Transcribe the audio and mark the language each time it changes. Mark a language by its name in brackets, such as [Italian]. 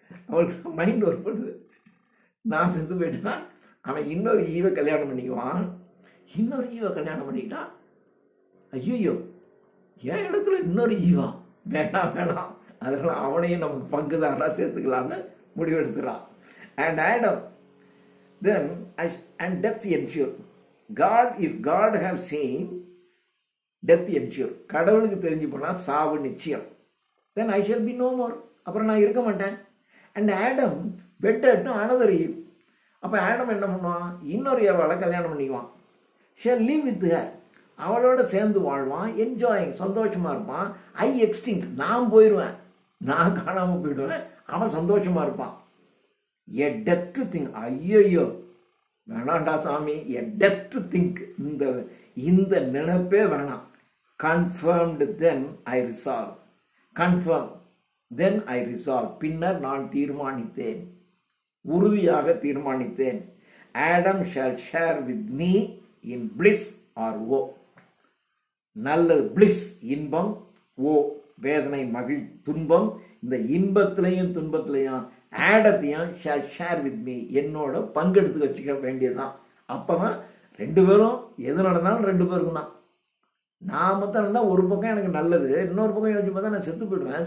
[Tamil] அவனுக்கு mind work பண்ணுது. நான் செத்து போயிட்டேன்னா அவன் இன்னொரு ஈவை கல்யாணம் பண்ணிக்குவான். இன்னொரு ஈவை கல்யாணம் பண்ணிக்கிட்டா ஐயோ என் இடத்துல இன்னொரு ஈவா? வேண்டாம் வேண்டாம், அதனால அவனையும் நமக்கு பங்குதாரா சேர்த்துக்கலான்னு முடிவெடுத்துறான். [English] And Adam then and death ensure. God, if God have seen, death ensure. [Tamil] கடவுளுக்கு தெரிஞ்சு போனா சாவு நிச்சயம். [English] then I shall be no more. [Tamil] அப்புறம் நான் இருக்க மாட்டேன். [English] and Adam wedded to another Eve. [Tamil] அப்ப ஆடம் என்ன பண்ணுவான்? இன்னொரு ஏவாளை கல்யாணம் பண்ணிக்குவான். [English] shall live with her. [Tamil] அவளோட சேர்ந்து வாழ்வான். என்ஜாயிங், சந்தோஷமா இருப்பான். [English] I extinct, [Tamil] நான் போயிடுவேன், நான் காணாம போயிடுவேன், அவன் சந்தோஷமா இருப்பான். [English] a death to think. [Tamil] ஐயோ வேணாண்டா சாமி, [English] a death to think. [Tamil] இந்த நினைப்பே வேணாம். [English] confirmed then I resolve. confirm then I resolve. [Tamil] பின்னர் நான் தீர்மானித்தேன், உறுதியாக தீர்மானித்தேன். [English] Adam shall share with me in bliss or woe. [Tamil] நல்லது bliss இன்பம், ஓ வேதனை, மகிழ் துன்பம். இந்த இன்பத்திலையும் துன்பத்திலையும் ஆடத்தையும் [English] share with me, [Tamil] என்னோட பங்கெடுத்து வச்சுக்க வேண்டியதுதான். அப்பதான் ரெண்டு பேரும் எது நடந்தாலும் ரெண்டு பேருக்கும் தான். நான் மொத்தம் இருந்தால் ஒரு பக்கம் எனக்கு நல்லது, இன்னொரு பக்கம் யோசிச்சு பார்த்தா நான் செத்து போயிடுவேன்.